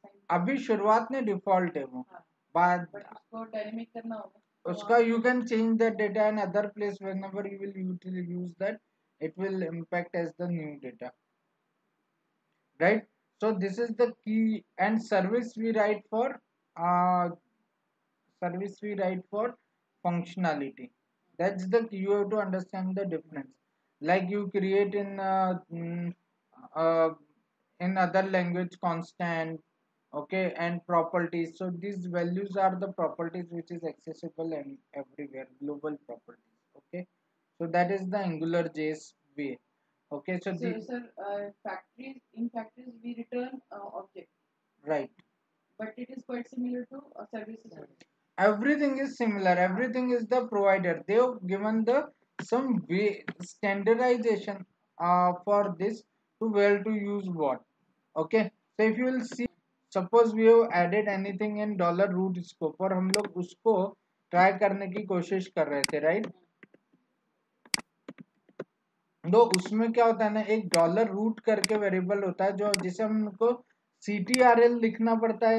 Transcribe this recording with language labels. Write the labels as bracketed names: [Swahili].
[Hindi] अभी शुरुआत में डिफॉल्ट है वो, बाद उसको डायनेमिक करना होगा उसका, [English] you can change the data in other place. Whenever you will use that, it will impact as the new data, right? So this is the key. And service we write for uh, service we write for functionality. That's the key. You have to understand the difference. Like you create uh, in other language constant, okay, and properties. So these values are the properties which is accessible and everywhere, global properties. Okay, so that is the Angular JS way. Okay, so sir, factories we return object, right? But it is quite similar to services also. Everything is similar, everything is the provider. They have given the some way standardization for this, to where to use what. Okay, so if you will see, suppose we have added anything in [Hindi] dollar root scope और हम लोग उसको try करने की कोशिश कर रहे थे, राइट? तो उसमें क्या होता है ना, एक डॉलर रूट करके वेरिएबल होता है जो जिसे हमको CTRL लिखना पड़ता है।